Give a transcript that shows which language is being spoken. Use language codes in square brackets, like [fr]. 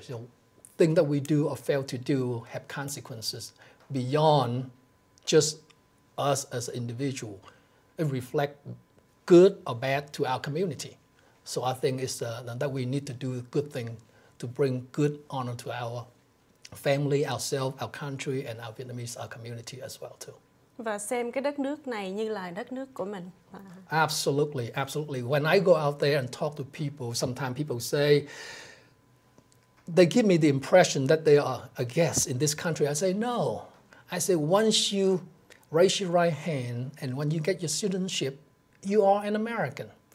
[en] So things that we do or fail to do have consequences beyond just us as an individual. It reflects good or bad to our community. So I think it's that we need to do a good thing to bring good honor to our family, ourselves, our country, and our Vietnamese community as well too. [vi] Và xem cái đất nước này như là đất nước của mình. [en] Absolutely, absolutely. When I go out there and talk to people, sometimes people say, they give me the impression that they are a guest in this country. I say, no. I say, once you raise your right hand and when you get your citizenship, you are an American.